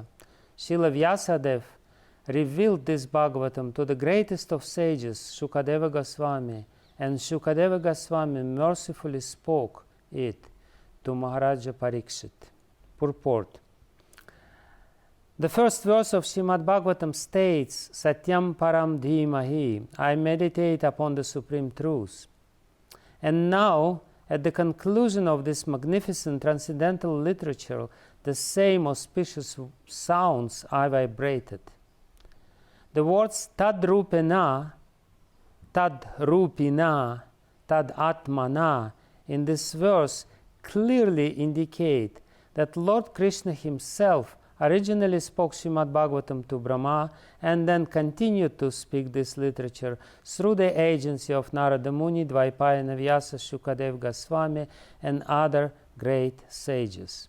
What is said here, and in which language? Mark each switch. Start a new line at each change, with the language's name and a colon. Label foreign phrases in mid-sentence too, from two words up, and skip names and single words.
English: Śrīla Vyāsa revealed this Bhagavatam to the greatest of sages, Śukadeva Gosvāmī, and Śukadeva Gosvāmī mercifully spoke it to Mahārāja Parīkṣit. Purport. The first verse of Śrīmad Bhagavatam states,
Sanskrit: सत्यं परं धीमहि,
English: I meditate upon the Supreme Truth. And now, at the conclusion of this magnificent transcendental literature, the same auspicious sounds are vibrated. The words
Sanskrit: तद्रूपेण, तद्रूपिणा, तदात्मनाथ
English: in this verse clearly indicate that Lord Krishna himself originally spoke Śrīmad Bhagavatam to Brahma and then continued to speak this literature through the agency of Narada Muni, Dvaipāyana Vyāsa, Śukadeva Gosvāmī, and other great sages.